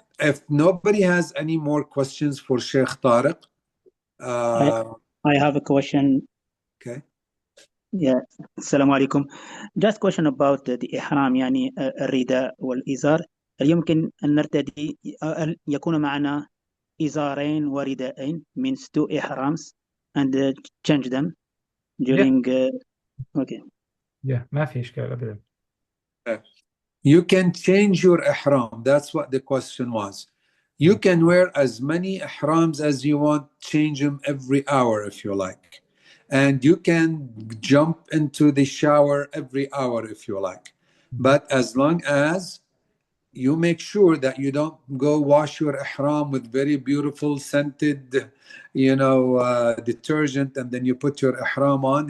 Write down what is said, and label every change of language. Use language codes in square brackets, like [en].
[en] If nobody has any more questions for Sheikh Tariq, I have a question. Okay. Yeah. Assalamu alaikum. Just question about the ihram, [ar] يعني الرداء والإزار. هل يمكن أن نرتدي يكون معنا إزارين ورداءين, [en] means 2 ihrams, and change them during okay. [ar] Yeah, ما في إشكال أبدا. [en] You can change your ihram. That's what the question was. You can wear as many ihrams as you want, change them every hour if you like. And you can jump into the shower every hour if you like. But as long as you make sure that you don't go wash your ihram with very beautiful scented, detergent, and then you put your ihram on.